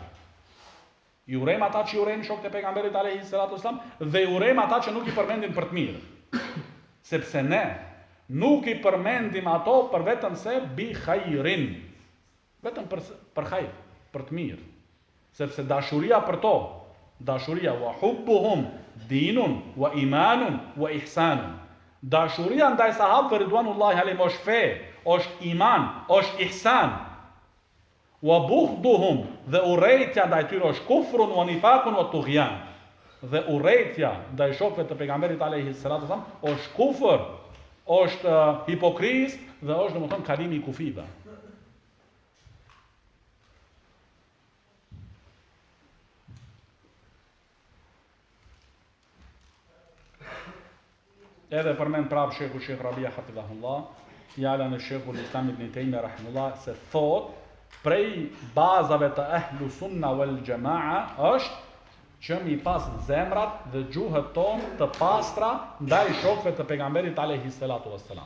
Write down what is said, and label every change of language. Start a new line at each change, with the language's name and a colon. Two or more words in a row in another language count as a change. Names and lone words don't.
Albanian: I urejmë ata që i urejnë shokët e pejgamberit
Arabic: عليه الصلاة والسلام
Albanian: dhe i urejmë ata që nuk i përmendin për të mirë. Sepse ne nuk i përmendim ato për vetëm se
Arabic: بخير.
Albanian: Vetëm për hajr, për të mirë. Sepse dashuria për to, dashuria
Arabic: وحبهم دين وإيمان وإحسان.
Albanian: Dashuria ndaj sahabëve
Arabic: رضوان الله عليهم
Albanian: është fe, është iman, është ihsan.
Arabic: وبغضهم,
Albanian: dhe urrejtja ndaj tyre është
Arabic: كفر ونفاق وطغيان.
Albanian: Dhe urrejtja ndaj shokëve të pejgamberit
Arabic: عليه الصلاة والسلام
Albanian: është kufër, është hipokrizë dhe është domethënë kalimi i kufive. Edhe përmend prap Shekh Rabia hafidhahullah, fjalën e Sheikhul Islam Ibn Taymiyah rahimahullah se thot prej bazave të
Arabic: أهل السنة والجماعة
Albanian: është që mi pas zemrat dhe gjuhët tonë të pastra ndaj shokëve të pejgamberit
Arabic: عليه الصلاة والسلام.